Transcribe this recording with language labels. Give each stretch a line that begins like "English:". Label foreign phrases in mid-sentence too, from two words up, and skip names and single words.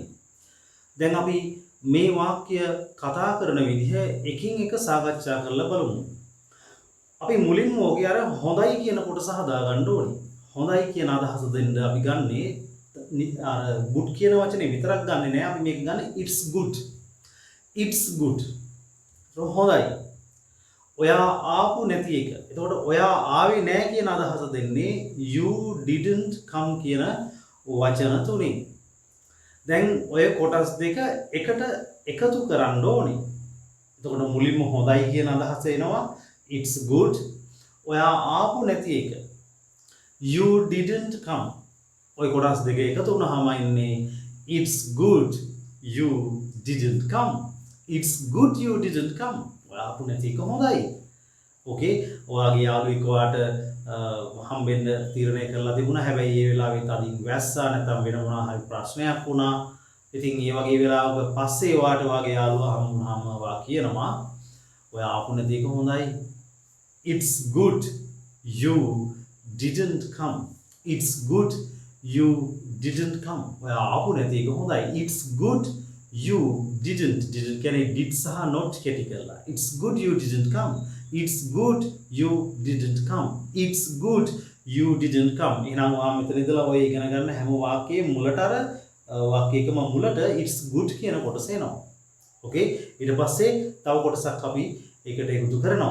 Sinhala: දැන් අපි මේ වාක්‍ය කතා කරන විදිහ එකින් එක සාකච්ඡා කරලා බලමු. අපි මුලින්ම ඔගේ අර හොඳයි කියන කොටස හදාගන්න ඕනේ. හොඳයි කියන අදහස දෙන්න අපි ගන්නේ අර good කියන වචනේ විතරක් ගන්නෙ නෑ. අපි මේක ගන්න
English: it's good. It's good.
Sinhala: හොඳයි. ඔයා ආපු නැති එක. එතකොට ඔයා ආවේ නෑ කියන අදහස දෙන්නේ
English: you didn't come
Sinhala: කියන වචන තුنين. දැන් ඔය කොටස් දෙක එකට එකතු කරන්න ඕනේ. එතකොට මුලින්ම හොඳයි කියන අදහස එනවා
English: it's good.
Sinhala: ඔයා ආපු නැති එක
English: you didn't come.
Sinhala: ඔය කොටස් දෙක එකතු වුණාම ඉන්නේ
English: it's good you didn't come. It's good you didn't come.
Sinhala: ඔයා ආපු නැති එක හොඳයි. ඕකේ. ඔයාගේ යාළුවෙක් ඔයාට හම්බෙන්න තීරණය කරලා තිබුණා. හැබැයි ඒ වෙලාවේ තදින් වැස්සා නැත්නම් වෙන මොනවා හරි ප්‍රශ්නයක් වුණා. ඉතින් ඒ වගේ වෙලාවක පස්සේ ඔයාට ඔයාගේ යාළුවා හම්බුනහම ඔයා කියනවා ඔයා ආපු නැති එක හොඳයි.
English: It's good you didn't come. It's good you didn't come.
Sinhala: ඔයා ආපු නැති එක හොඳයි.
English: It's good you didn't කියන්නේ did සහ not
Sinhala: කැටි කරලා.
English: It's good you didn't come. It's good you didn't come. It's good you didn't come.
Sinhala: එහෙනම් ඔයා මෙතන ඉඳලා ඔය ඉගෙන ගන්න හැම වාක්‍යයේ මුලට අර වාක්‍යයකම මුලට
English: it's good
Sinhala: කියන කොටස එනවා. ඕකේ. ඊට පස්සේ තව කොටසක් අපි ඒකට එකතු කරනවා.